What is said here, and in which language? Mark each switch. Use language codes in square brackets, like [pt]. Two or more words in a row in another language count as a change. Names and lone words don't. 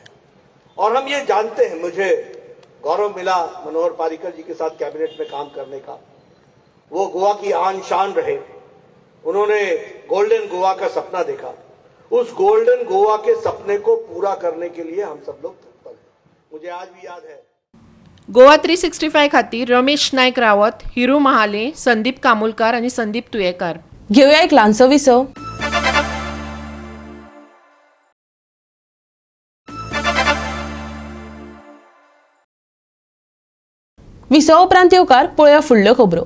[hi] और हम ये जानते हैं, मुझे गौरव मिला मनोहर पारिकर जी के साथ कैबिनेट में काम करने का. वो गोवा की आन शान रहे. उन्होंने गोल्डन गोवा का सपना देखा. उस गोल्डन गोवा के सपने को पूरा करने के लिए हम सब लोग तत्पर हैं. मुझे आज भी याद है. [kok] गोवा 365 खातीर रमेश नायक रावत, हिरू महाले, संदीप कामुलकार आनी संदीप तुयेकार. घेऊया एक ल्हानसो विसव. विसव उपरांत येवकार पळोवया फुडल्यो खबरो.